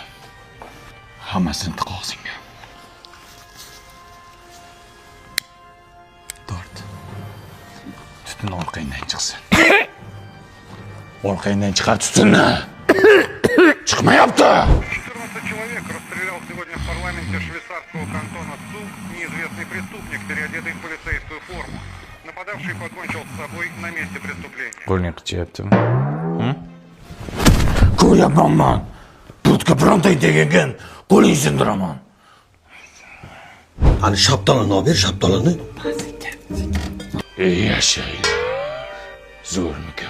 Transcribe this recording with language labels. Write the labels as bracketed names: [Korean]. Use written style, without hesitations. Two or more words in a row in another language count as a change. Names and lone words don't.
[Uzbek] Hammasini tiq og'zingga. Tort. Tutun orqangdan chiqsin. Orqangdan chiqar tutunni. Chiqmayapti. [Russian] 14 человек расстрелял сегодня в парламенте швейцарского кантона Цуг неизвестный преступник, переодетый в полицейскую форму. Нападавший покончил с собой на месте преступления. [Uzbek] Qo'lning qichyaptimi? Ko'ryapman. Budka birontay degan qo'ling sindiraman. Ani shaptalini olib ber, shaptalini. Yashaydi. Zo'rmikan?